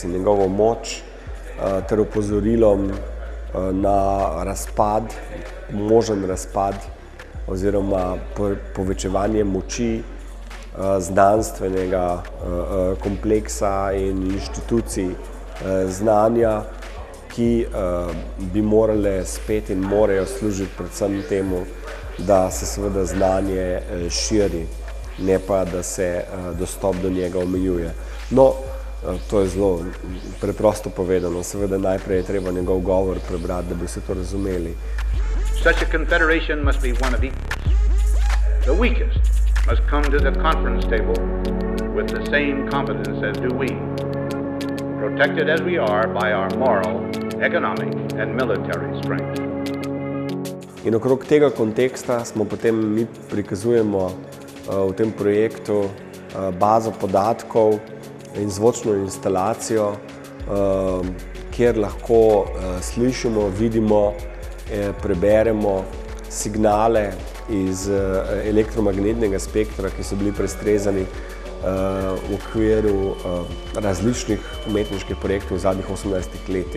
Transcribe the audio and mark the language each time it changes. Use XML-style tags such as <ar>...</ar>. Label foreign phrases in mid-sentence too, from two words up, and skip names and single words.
<sl>in njegovo moč, ter opozorilom na razpad, možen razpad oziroma povečevanje moči znanstvenega kompleksa in inštitucij znanja, ki bi morale spet in morajo služiti predvsem temu, da se seveda znanje širi, ne pa da se dostop do njega omejuje. No, to je zelo preprosto povedano, seveda najprej je treba njegov govor prebrati, da bi se to razumeli.</sl> <en>Such a confederation must be one of equals. The weakest must come to the conference table with the same competence as do we, protected as we are by our moral, economic and military strength.</en> <sl>In okrog tega konteksta smo potem mi prikazujemo v tem projektu bazo podatkov in zvočno instalacijo, kjer lahko slišimo, vidimo, preberemo signale iz elektromagnetnega spektra, ki so bili prestrezani v okviru različnih umetniških projektov v zadnjih 18 letih.</sl>